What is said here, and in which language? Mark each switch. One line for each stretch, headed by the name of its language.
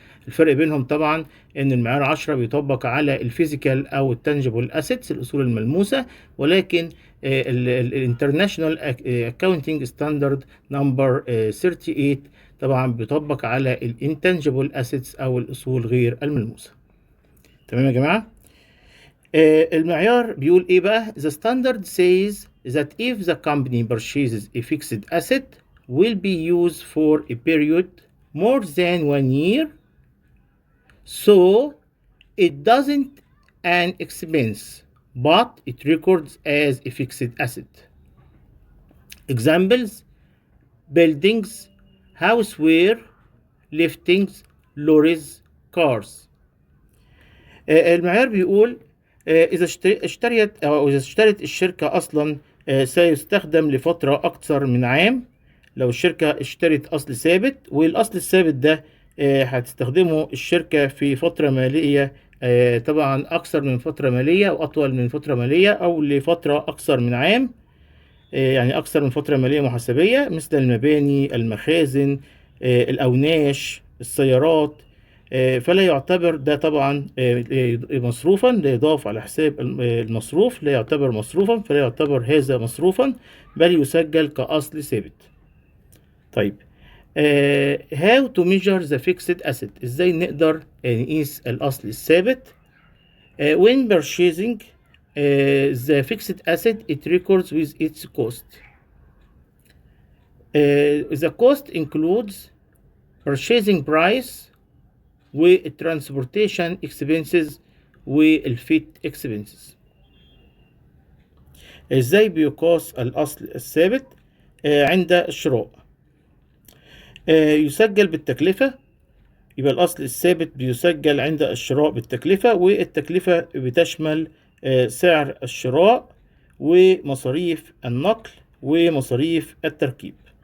Arabic: الفرق بينهم طبعا ان المعيار 10 بيطبق على الفيزيكال او التنجبل اسيتس الاصول الملموسة، ولكن الانترناشونال اكاونتنج ستاندرد نمبر 38 طبعا بيطبق على الانتنجبل اسيتس او الاصول غير الملموسة. تمام يا جماعة؟ المعيار بيقول ايه بقى؟
English: The standard says that if the company purchases a fixed asset will be used for a period more than 1 year, so it doesn't an expense, but it records as a fixed asset. Examples: buildings, houseware, liftings, lorries, cars.
Arabic: المعيار بيقول إذا اشترت الشركة أصلا سيستخدم لفترة أكثر من عام. لو الشركة اشترت أصل ثابت، والأصل الثابت ده هتستخدمه الشركة في فترة مالية طبعا أكثر من فترة مالية أو أطول من فترة مالية أو لفترة أكثر من عام، يعني أكثر من فترة مالية محاسبية، مثل المباني، المخازن، الأوناش، السيارات. فلا يعتبر ده طبعا مصروفا، لا يضاف على حساب المصروف، لا يعتبر مصروفا، فلا يعتبر هذا مصروفا، بل يسجل كأصل ثابت.
English: طيب، how to measure the fixed asset،
Arabic: ازاي نقدر نقيس الأصل الثابت؟
English: when purchasing the fixed asset it records with its cost. The cost includes purchasing price والtransportation expenses والfit expenses.
Arabic: ازاي بيقاس الأصل الثابت؟ عند الشراء يسجل بالتكلفة، يبقى الأصل الثابت بيسجل عند الشراء بالتكلفة، والتكلفة بتشمل سعر الشراء ومصاريف النقل ومصاريف التركيب.